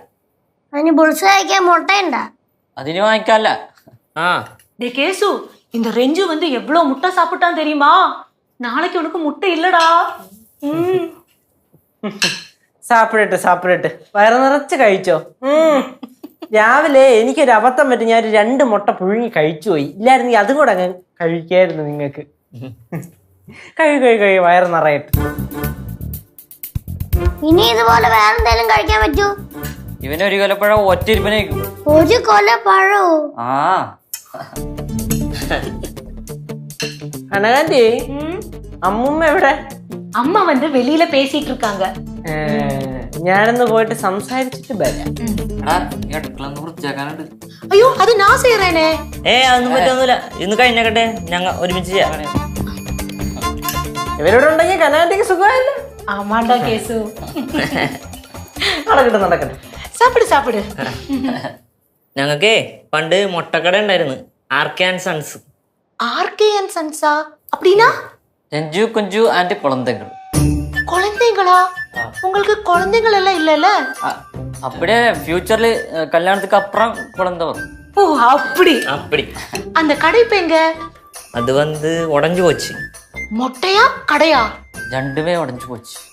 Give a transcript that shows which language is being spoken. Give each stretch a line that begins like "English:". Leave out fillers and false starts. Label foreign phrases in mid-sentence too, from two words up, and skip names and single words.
Malayalam: അതിന് ബുൾസ് കഴിക്കാൻ മുട്ടയുണ്ടാ? അതിന് വാങ്ങിക്കാല്ല. ആ
Tamil: டே கேசு, இந்த ரெஞ்சு வந்து எவ்வளவு முட்டை சாப்பிட்டான் தெரியுமா? நாளைக்கு உனக்கு முட்டை இல்லடா.
Malayalam: സാപ്പിടട്ടെ വയറ് നിറച്ച് കഴിച്ചോ. രാവിലെ എനിക്കൊരു അബദ്ധം പറ്റി, ഞാൻ 2 മുട്ട പുഴുങ്ങി കഴിച്ചു പോയി. ഇല്ലായിരുന്നെങ്കിൽ അതും കൂടെ അങ്ങ് കഴിക്കായിരുന്നു നിങ്ങൾക്ക്. കഴി വയറ് നിറയട്ടെ. ഇനി ഇതുപോലെ വേറെ എന്തെങ്കിലും കഴിക്കാൻ പറ്റൂ? ഇവന് ഒരു കൊലപ്പഴം ഒറ്റയിരിപ്പനേക്കും. ഒരു കൊല പഴോ? ആ അനകാന്റി, അമ്മൂമ്മ എവിടെ?
Tamil: அம்மா வந்து வெளியில பேசிட்டு இருக்காங்க.
Malayalam: ഞാനൊന്ന് പോയിട്ട് സംസാരിച്ചിട്ട് വരാം. അടുക്കളന്ന് വൃത്തിയാക്കാനുണ്ട്.
Tamil: ஐயோ அது நான் செய்யறேனே.
Malayalam: അതൊന്നും പറ്റൊന്നുമില്ല. ഇന്ന് കഴിഞ്ഞാക്കട്ടെ, ഞങ്ങൾ ഒരുമിച്ച് ചെയ്യാം. ഇവരോട് ഉണ്ടെങ്കിൽ കനാന്റിക്ക് സുഖമല്ല.
Tamil: ஆமாண்டா கேசு.
Malayalam: നടക്കട്ടെ.
Tamil: சாப்பிடு.
Malayalam: ഞങ്ങൾക്കേ പണ്ട് മുട്ടക്കട ഉണ്ടായിരുന്നു, ആർകെ ആൻഡ് സൺസ്.
Tamil: ஆர்கே அண்ட் சன்ஸா? அப்படின்னா
Malayalam: രഞ്ജു കുഞ്ചു ആൻഡ് കുളന്തകൾ.
Tamil: குழந்தைங்களா? உங்களுக்கு குழந்தைகள் எல்லாம் இல்லல்ல? அப்படியே ஃபியூச்சர்ல கல்யாணத்துக்கு அப்புறம் குழந்தை வரும். ஓ அப்படி. அந்த கடை இப்ப எங்க? அது வந்து உடைஞ்சு போச்சு. மொட்டையா கடையா? ரெண்டுமே உடைஞ்சு போச்சு.